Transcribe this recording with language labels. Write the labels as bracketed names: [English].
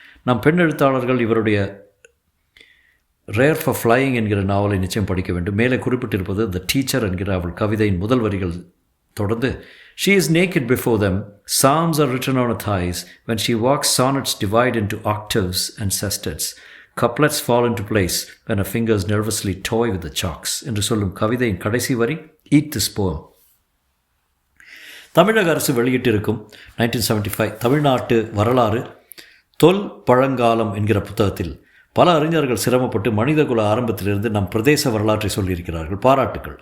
[Tamil] நம் பெண் எழுத்தாளர்கள் இவருடைய ரேர் ஃபார் ஃப்ளையிங் என்கிற நாவலை நிச்சயம் படிக்க வேண்டும். மேலே குறிப்பிட்டிருப்பது த டீச்சர் என்கிற அவள் கவிதையின் முதல் வரிகள். தொடர்ந்து: [English] She is naked before them. Psalms are written on her thighs. When she walks, sonnets divide into octaves and sestets. Couplets fall into place when her fingers nervously toy with the chalks. [Tamil] என்று சொல்லும் கவிதையின் கடைசி வரி: [English] Eat this poem. [Tamil] தமிழக அரசு வெளியிட்டிருக்கும் 1975 தமிழ்நாட்டு வரலாறு தொல் பழங்காலம் என்கிற புத்தகத்தில் பல அறிஞர்கள் சிரமப்பட்டு மனிதகுல ஆரம்பத்திலிருந்து நம் பிரதேச வரலாற்றை சொல்லியிருக்கிறார்கள். பாராட்டுக்கள்.